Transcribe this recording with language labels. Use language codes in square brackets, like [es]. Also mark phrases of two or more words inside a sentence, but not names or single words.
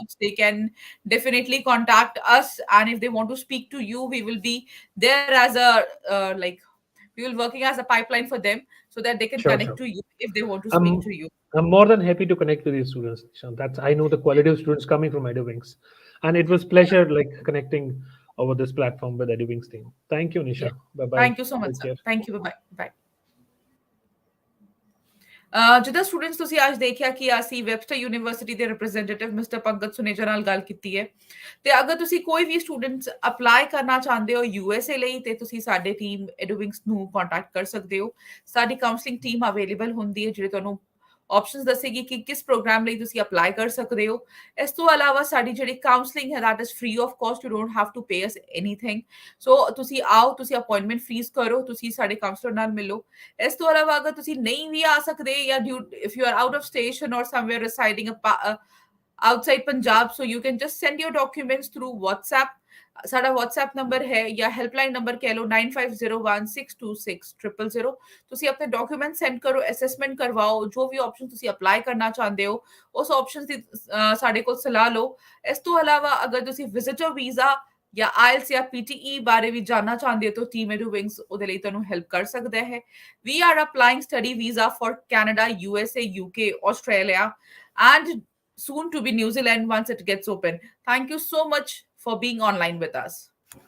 [en] doubts, they can definitely contact us. And if they want to speak to you, we will be there as a like we will working as a pipeline for them so that they can Sure, connect sure. to you if they want to speak I'm to you. I'm more than happy to connect with these students, Nishant. That's I know the quality of students coming from EduWings, and it was pleasure like connecting over this platform with EduWings team. Thank you, Yeah. Nisha. Bye bye. Thank you so much, Take sir. care. Thank you. Bye bye. [pa] ਜਿੱਦਾਂ ਸਟੂਡੈਂਟਸ ਤੁਸੀਂ ਅੱਜ ਦੇਖਿਆ ਕਿ ਅਸੀਂ ਵੈਬਸਟਰ ਯੂਨੀਵਰਸਿਟੀ ਦੇ ਰਿਪਰੈਜ਼ੈਂਟੇਟਿਵ ਮਿਸਟਰ ਪੰਕਜ ਸੁਨੇਜਾ ਨਾਲ ਗੱਲ ਕੀਤੀ ਹੈ ਤੇ ਅਗਰ ਤੁਸੀਂ ਕੋਈ ਵੀ [en] students apply [pa] ਕਰਨਾ ਚਾਹੁੰਦੇ ਹੋ ਯੂਐਸਏ ਲਈ ਤੇ ਤੁਸੀਂ ਸਾਡੇ ਟੀਮ ਐਡੂਵਿੰਗਸ ਨੂੰ ਕੰਟੈਕਟ ਕਰ ਸਕਦੇ ਹੋ ਸਾਡੀ [en] counselling team available [pa] ਹੁੰਦੀ ਹੈ ਜਿਹੜੇ ਤੁਹਾਨੂੰ ਆਪਸ਼ਨਸ ਦੱਸੇਗੀ ਕਿ ਕਿਸ ਪ੍ਰੋਗਰਾਮ ਲਈ ਤੁਸੀਂ ਅਪਲਾਈ ਕਰ ਸਕਦੇ ਹੋ ਇਸ ਤੋਂ ਇਲਾਵਾ ਸਾਡੀ ਜਿਹੜੀ ਕਾਉਂਸਲਿੰਗ ਹੈ [en] that is free of cost you don't have to pay us anything so [pa] ਤੁਸੀਂ ਆਓ ਤੁਸੀਂ [en] appointment fees [pa] ਕਰੋ ਤੁਸੀਂ ਸਾਡੇ ਕਾਉਂਸਲਰ ਨਾਲ ਮਿਲੋ ਇਸ ਤੋਂ ਇਲਾਵਾ ਅਗਰ ਤੁਸੀਂ ਨਹੀਂ ਵੀ ਆ ਸਕਦੇ ਜਾਂ [en] if you are out of station or somewhere residing outside Punjab, so you can just send your documents through WhatsApp. [pa] ਸਾਡਾ WhatsApp ਨੰਬਰ ਹੈ ਜਾਂ [en] helpline number [pa] ਕਹਿ ਲਓ 9501626000 ਤੁਸੀਂ ਆਪਣੇ [en] document send [pa] ਕਰੋ ਅਸੈਸਮੈਂਟ ਕਰਵਾਓ ਜੋ ਵੀ ਆਪਸ਼ਨ ਤੁਸੀਂ ਅਪਲਾਈ ਕਰਨਾ ਚਾਹੁੰਦੇ ਹੋ ਉਸ ਆਪਸ਼ਨਸ ਦੀ ਸਾਡੇ ਕੋਲ ਸਲਾਹ ਲਓ ਇਸ ਤੋਂ ਇਲਾਵਾ ਅਗਰ ਤੁਸੀਂ [en] visitor visa [pa] ਜਾਂ ਆਇਲਸ ਜਾਂ ਪੀਟੀਈ ਬਾਰੇ ਵੀ ਜਾਨਣਾ ਚਾਹੁੰਦੇ ਹੋ ਤਾਂ ਟੀਮ ਐਡੂਵਿੰਗਸ ਉਹਦੇ ਲਈ ਤੁਹਾਨੂੰ ਹੈਲਪ ਕਰ ਸਕਦਾ ਹੈ [en] we are applying study visa for Canada USA UK Australia and soon to be New Zealand once it gets open. Thank you so much for being online with us.